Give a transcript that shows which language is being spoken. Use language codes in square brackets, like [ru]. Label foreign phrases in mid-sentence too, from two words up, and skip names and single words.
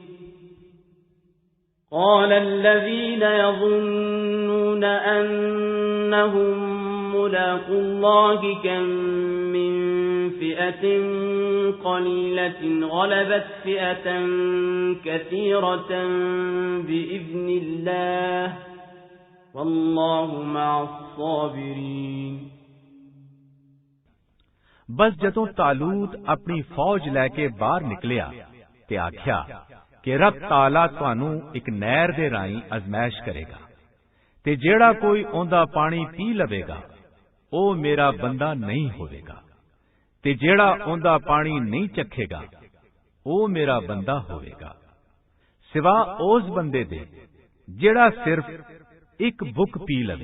[ar] قَالَ الَّذِينَ يَظُنُّونَ أَنَّهُم مُّلَاقُو اللَّهِ كَم مِّن فِئَةٍ قَلِيلَةٍ غَلَبَتْ فِئَةً كَثِيرَةً بِإِذْنِ اللَّهِ وَاللَّهُ مَعَ الصَّابِرِينَ। [pa] ਬਸ ਜਦੋਂ ਤਾਲੂਤ ਆਪਣੀ ਫੌਜ ਲੈ ਕੇ ਬਾਹਰ ਨਿਕਲਿਆ ਤੇ ਆਖਿਆ ਕਿ ਰੱਬ ਤਾਲਾ ਤੁਹਾਨੂੰ ਇੱਕ ਨਹਿਰ ਦੇ ਰਾਹੀਂ ਅਜ਼ਮਾਇਸ਼ ਕਰੇਗਾ ਤੇ ਜਿਹੜਾ ਕੋਈ ਉਹਦਾ ਪਾਣੀ ਪੀ ਲਵੇਗਾ ਉਹ ਮੇਰਾ ਬੰਦਾ ਨਹੀਂ ਹੋਵੇਗਾ ਤੇ ਜਿਹੜਾ ਉਹਦਾ ਪਾਣੀ ਨਹੀਂ ਚੱਖੇਗਾ ਉਹ ਮੇਰਾ ਬੰਦਾ ਹੋਵੇਗਾ, ਸਿਵਾ ਉਸ ਬੰਦੇ ਦੇ ਜਿਹੜਾ ਸਿਰਫ ਇੱਕ ਬੁੱਕ ਪੀ ਲਵੇ।